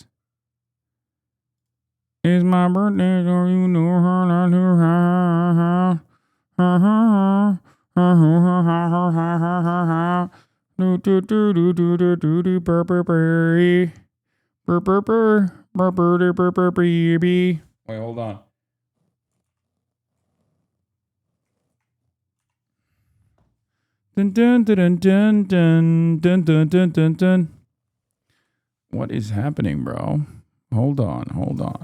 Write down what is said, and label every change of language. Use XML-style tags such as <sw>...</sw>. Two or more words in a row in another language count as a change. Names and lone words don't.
<en>What is this? It's my birthday, so you know how not to ha ha ha ha ha. Do do do do do do do do burr burr burr burr burr burr burr burr burr burr baby. Wait, hold on. Dun dun dun dun dun dun dun dun dun dun. What is happening, bro? Hold on.</en>